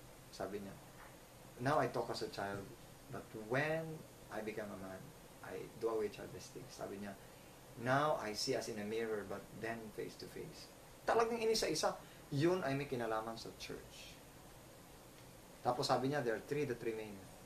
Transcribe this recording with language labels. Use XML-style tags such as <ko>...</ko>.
<tl>Sabi niya,</tl> <en>now I talk as a child, but when I become a man, I do away childish things.</en> <tl>Sabi niya,</tl> <en>now I see as in a mirror, but then face to face.</en> <tl>Talagang inisa-isa, yun ay may kinalaman sa church. Tapos sabi niya,</tl> <en>there are three that remain.</en>